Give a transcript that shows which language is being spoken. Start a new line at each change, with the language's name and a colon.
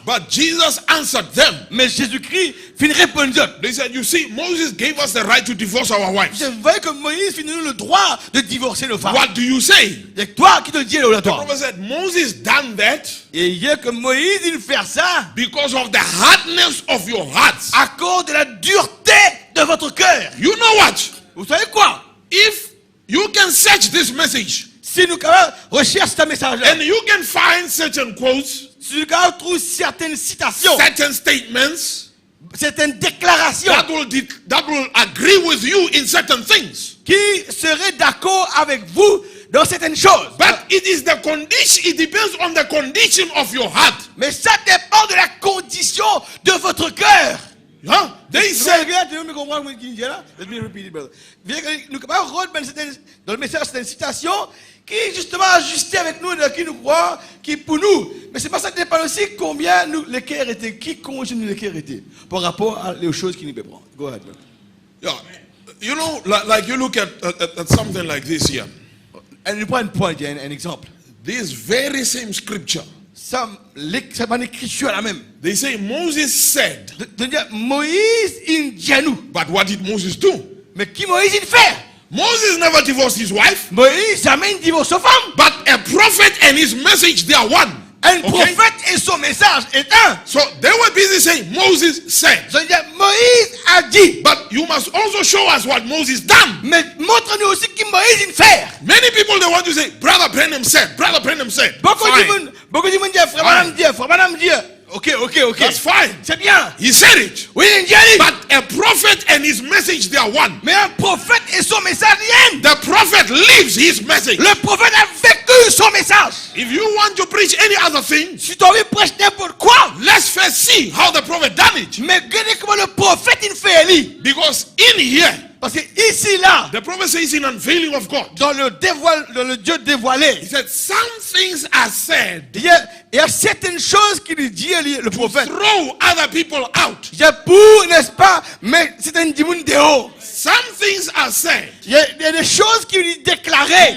English: But Jesus answered them.
French: Mais Jésus-Christ finit répondre.
English: They said, you see, Moses gave us the right to divorce our wives.
French: Vous voyez que Moïse finit le droit de divorcer nos femmes.
English: What do you say?
French: C'est toi qui te dis là,
English: The
French: toi.
English: prophet said, Moses done that
French: Et il y a que Moïse, il fait ça
English: because of the hardness of your hearts.
French: à cause de la dureté de votre cœur.
English: You know what?
French: Vous savez quoi?
English: If you can search this message
French: Si nous recherchons ce message-là,
English: and you can find certain quotes,
French: si nous trouvons certaines citations,
English: certain statements
French: certaines déclarations
English: that will agree with you in certain things.
French: qui seraient d'accord avec vous dans certaines choses.
English: But it is the condition, it depends on the condition of your heart.
French: Mais ça dépend de la condition de votre cœur.
English: Huh? They said, Let me repeat it, brother.
French: Nous pouvons dans le message, c'est une citation qui est justement ajustée avec nous, de qui nous croit, qui pour nous. Mais c'est pas ça qui dépend aussi combien nous, le cœur était, qui continue le cœur était, par rapport aux choses qui nous prennent.
English: Go ahead, brother. yeah, you know, like you look at something like this here.
French: Et nous prenons un point, un exemple.
English: This very same scripture.
French: Ça, c'est pas une écriture la même.
English: They say Moses said,
French: Moïse, il dit à nous.
English: but what did Moses do?
French: Mais qui Moïse, il fait?
English: Moses never divorced his wife,
French: Moïse, jamais il divorce sa femme.
English: but a prophet and his message, they are one.
French: Un
English: Okay?
French: prophète et son message est un.
English: So they were busy saying, Moses said.
French: C'est-à-dire, Moïse a dit.
English: But you must also show us what Moses done.
French: Mais montre-nous aussi qui Moïse il fait.
English: Many people, they want to say, Brother Branham said, Brother Branham said.
French: Beaucoup
English: Fine.
French: de monde disent, frère Branham dit.
English: Ok. That's fine.
French: C'est bien.
English: He said it.
French: Oui, il dit.
English: But a prophet and his message, they are one.
French: Mais un prophète et son message, rien.
English: The prophet lives his message.
French: Le prophète a vécu son message.
English: If you want to preach any other thing,
French: Si tu as envie de prêcher n'importe quoi,
English: let's first see how the prophet done it.
French: mais regardez comment le prophète il fait, lui.
English: Because in here,
French: Parce que ici, là,
English: the prophet says in unveiling of God,
French: dans le Dieu dévoilé,
English: he said, some things are said
French: il y a certaines choses qu'il dit, le
English: to
French: prophète.
English: throw other people out.
French: Il y a pour, n'est-ce pas, mais c'est un démon dehors.
English: Some things are said
French: Il y a des choses qu'il lui déclarait